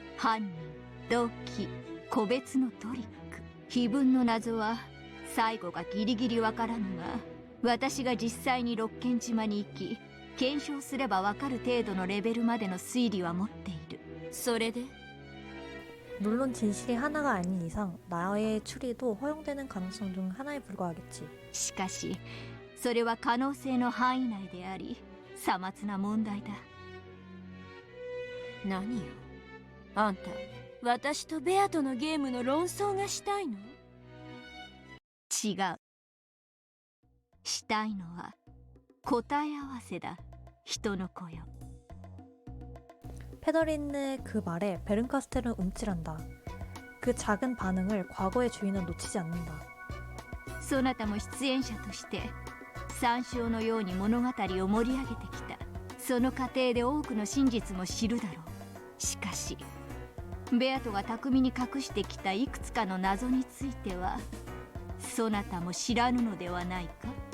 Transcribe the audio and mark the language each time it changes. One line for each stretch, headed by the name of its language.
Japanese: 犯人、動機、個別のトリック、碑文の謎は最後がギリギリわからぬが、私が実際に六軒島に行き検証すればわかる程度のレベルまでの推理は持っている。それで
Korean: 물론 진실이 하나가 아닌 이상 나의 추리도 허용되는 가능성 중 하나에 불과하겠지.
Japanese: しかしそれは可能性の範囲内でありさまつな問題だ。何よ、あんた私とベアとのゲームの論争がしたいの？違う。したいのは答え合わせだ。人の子よ。
Korean: 페더린의 그 말에 베른카스텔은 움찔한다. 그 작은 반응을 과거의 주인은 놓치지 않는다.
Japanese: そなたも出演者として参照のように物語を盛り上げてきた。その過程で多くの真実も知るだろう。しかしベアトが巧みに隠してきたいくつかの謎についてはそなたも知らぬのではないか？